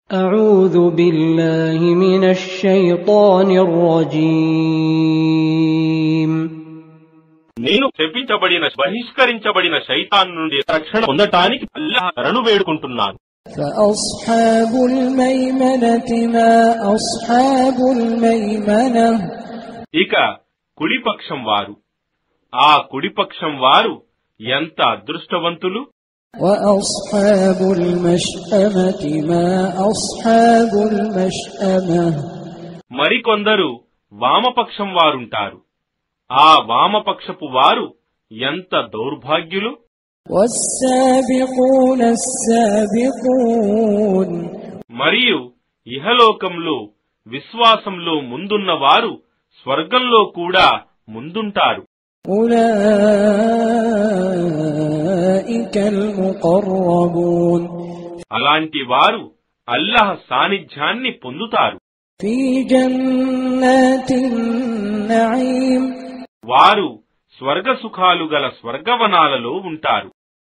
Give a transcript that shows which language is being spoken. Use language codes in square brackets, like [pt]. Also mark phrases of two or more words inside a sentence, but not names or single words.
[ar] أعوذ بالله من الشيطان الرجيم [te] నేను శపించబడిన బహిష్కరించబడిన శైతాన్ నుండి రక్షణ పొందటానికి అల్లాహ్ శరణు వేడుకుంటున్నాను. [ar] فأصحاب الميمنة ما أصحاب الميمنة [te] ఇక కుడిపక్షం వారు, ఆ కుడిపక్షం వారు ఎంత అదృష్టవంతులు. [ar] وأصحاب المشأمة ما أصحاب المشأمة [te] మరికొందరు వామపక్షం వారుంటారు, ఆ వామపక్షపు వారు ఎంత దౌర్భాగ్యులు. [ar] والسابقون السابقون [te] మరియు ఇహలోకంలో విశ్వాసంలో ముందున్న వారు స్వర్గంలో కూడా ముందుంటారు. [ar] أولئك المقربون [te] అలాంటి వారు అల్లాహ్ సాన్నిధ్యాన్ని పొందుతారు. [ar] في جنات النعيم [te] వారు స్వర్గ సుఖాలు గల స్వర్గవనాలలో ఉంటారు.